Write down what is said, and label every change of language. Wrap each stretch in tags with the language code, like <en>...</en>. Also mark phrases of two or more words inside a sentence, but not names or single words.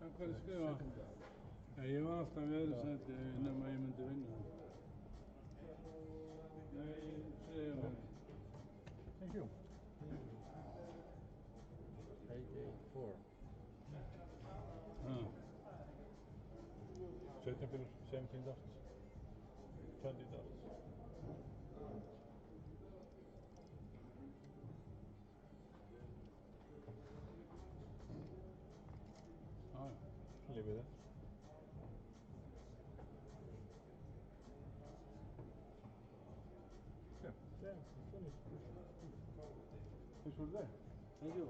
<is>ég skrifa. Ja, ég var alltaf í öðru sæti nema ég myndi vinna. Nei, segja mér.</is> <en>Thank you. 884.</en> <is>17 pillur, $17. $20. Ja, ja.</is> <en>Leave with it. Yeah, finished. This was there. Thank you.</en>